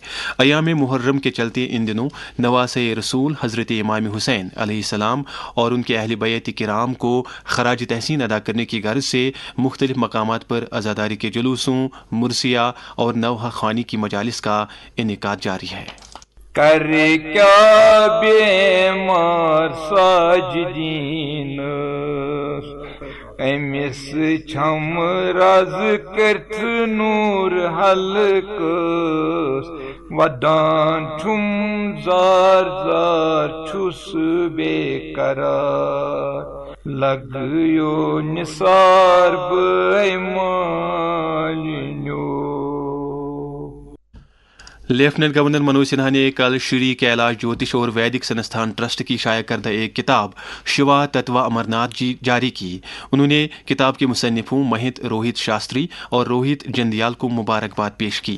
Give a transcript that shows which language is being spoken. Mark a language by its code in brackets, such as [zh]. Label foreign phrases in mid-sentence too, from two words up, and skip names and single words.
[ur] ایام محرم کے چلتے ان دنوں نواسے رسول حضرت امام حسین علیہ السلام اور ان کے اہل بیت کرام کو خراج تحسین ادا کرنے کی غرض سے مختلف مقامات پر عزاداری کے جلوسوں، مرثیہ اور نوحہ خوانی کی مجالس کا انعقاد جاری ہے. [ks] کر کیا بیمار ساجدین امِس چھم راز کرتھ نور حلقس وَدان چھُم زار زار چھُس بیقرار لگیو نثار بیمالِنیو. [en] Lieutenant Governor [ur] منوج سنہا نے کل شری کیلاش جیوتش اور ویدک سنستھان ٹرسٹ کی شائع کردہ ایک کتاب شیوا تتوا امرناتھ جی جاری کی. انہوں نے کتاب کے مصنفوں مہت روہت شاستری اور روہت جندیال کو مبارکباد پیش کی.